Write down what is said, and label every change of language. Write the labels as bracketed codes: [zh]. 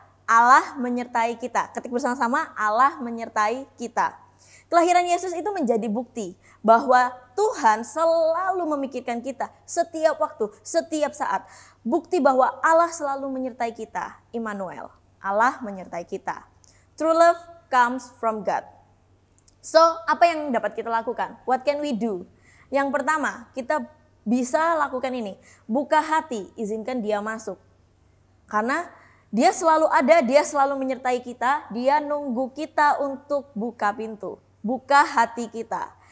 [id] Allah menyertai kita. Ketik bersama-sama, Allah menyertai kita. Kelahiran Yesus itu menjadi bukti bahwa Tuhan selalu memikirkan kita setiap waktu, setiap saat. Bukti bahwa Allah selalu menyertai kita, Immanuel. Allah menyertai kita. [en] True love comes from God. [id] So, apa yang dapat kita lakukan? [en] What can we do? [id] Yang pertama, kita bisa lakukan ini. Buka hati, izinkan dia masuk. Karena dia selalu ada, dia selalu menyertai kita. Dia nunggu kita untuk buka pintu. Buka hati kita.